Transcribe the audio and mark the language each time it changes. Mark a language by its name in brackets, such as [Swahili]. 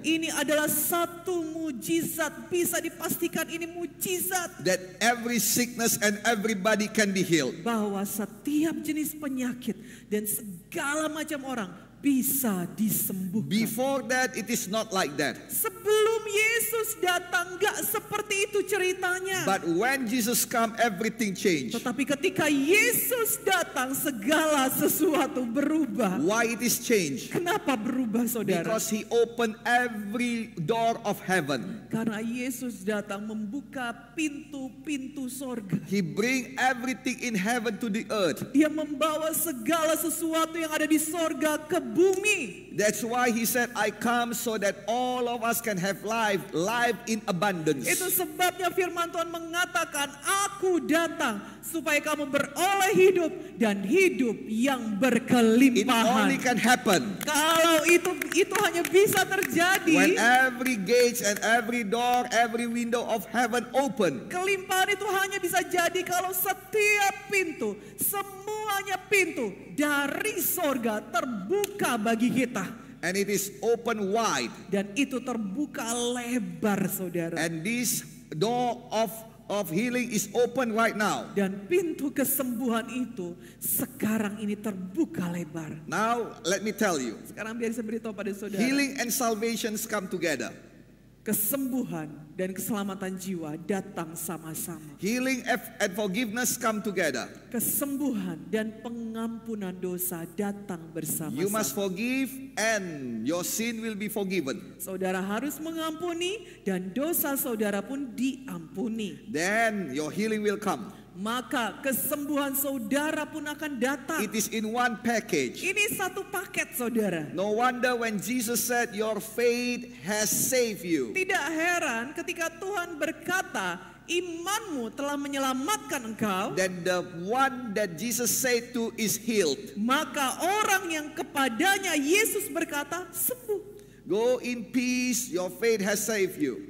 [Indonesian] Ini adalah satu mujizat, bisa dipastikan ini mujizat, [English] that every sickness and everybody can be healed. [Indonesian] bahwa setiap jenis penyakit dan segala macam orang bisa disembuhkan. [English] Before that, it is not like that. [Indonesian] Sebelum Yesus datang, gak seperti itu ceritanya. [English] But when Jesus come, everything changed. [Indonesian] Tetapi ketika Yesus datang, segala sesuatu berubah. [English] Why it is changed? [Indonesian] Kenapa berubah, saudara? [English] Because he opened every door of heaven. [Indonesian] Karena Yesus datang membuka pintu-pintu sorga. [English] He bring everything in heaven to the earth. [Indonesian] Dia membawa segala sesuatu yang ada di sorga ke bumi. [English] That's why he said, I come so that all of us can have life in abundance. [Indonesian] Itu sebabnya firman Tuhan mengatakan, aku datang supaya kamu beroleh hidup dan hidup yang [English] It [Indonesian] berkelimpahan. [English] only can happen [Indonesian] Kalau itu hanya bisa terjadi, [English] when every gate and every door, every window of heaven open. [Indonesian] kelimpahan itu hanya bisa jadi kalau setiap pintu, semuanya pintu dari sorga terbuka bagi kita. [English] And it is open wide. [Indonesian] Dan itu terbuka lebar, saudara. [English] And this door of healing is open right now. [Indonesian] Dan pintu kesembuhan itu sekarang ini terbuka lebar. [English] Now, let me tell you, [Indonesian] Sekarang biar saya beritahu pada saudara. [English] healing and salvation come together. [Indonesian] Kesembuhan dan keselamatan jiwa datang sama-sama. [English] Healing and forgiveness come together. [Indonesian] Kesembuhan dan pengampunan dosa datang [English] You must [Indonesian] bersama-sama. [English] forgive and your sin will be forgiven. [Indonesian] Saudara harus mengampuni dan dosa saudara pun diampuni. [English] Then your healing will come. [Indonesian] Maka kesembuhan saudara pun akan datang. [English] It is in one package. [Indonesian] Ini satu paket, saudara. [English] No wonder when Jesus said your faith has saved you. [Indonesian] Tidak heran ketika Tuhan berkata, imanmu telah menyelamatkan engkau. [English] That the one that Jesus said to is healed. [Indonesian] Maka orang yang kepadanya Yesus berkata, sembuh. [English] Go in peace, your faith has saved you.